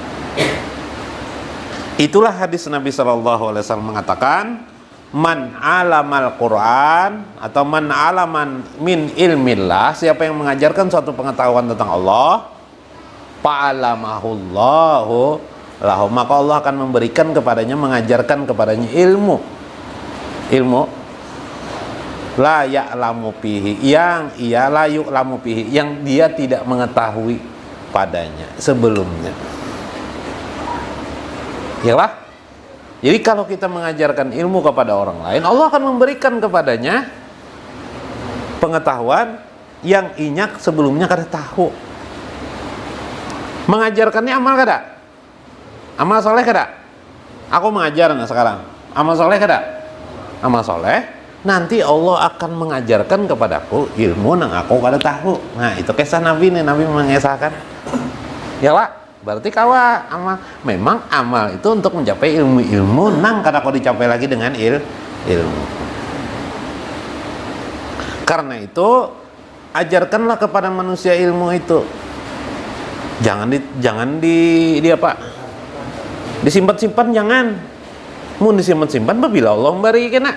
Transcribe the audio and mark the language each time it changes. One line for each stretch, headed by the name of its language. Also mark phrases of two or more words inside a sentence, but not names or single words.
Indonesian: Itulah hadis Nabi SAW mengatakan,
Arabic: man alamal Quran atau man alaman min ilmillah,
Indonesian: siapa yang mengajarkan suatu pengetahuan tentang Allah,
Arabic: fa'alamahullahu lahu,
Indonesian: maka Allah akan memberikan kepadanya, mengajarkan kepadanya ilmu
Arabic: la ya'lamu fihi,
Indonesian: yang ia
Arabic: la yu'lamu fihi,
Indonesian: yang dia tidak mengetahui padanya sebelumnya. Yalah. Jadi kalau kita mengajarkan ilmu kepada orang lain, Allah akan memberikan kepadanya pengetahuan yang inyak sebelumnya kada tahu. Mengajarkannya amal kada? Amal soleh kada? Aku mengajar sekarang. Amal soleh kada? Amal soleh. Nanti Allah akan mengajarkan kepadaku ilmu yang aku kada tahu. Nah, itu kisah Nabi nih. Nabi mengisahkan. Ya lah. Berarti kawa amal. Memang amal itu untuk mencapai ilmu nang kada kau dicapai lagi dengan ilmu. Karena itu ajarkanlah kepada manusia ilmu itu. Jangan di apa? Disimpan-simpan, jangan. Mau disimpan-simpan bila Allah memberi kena.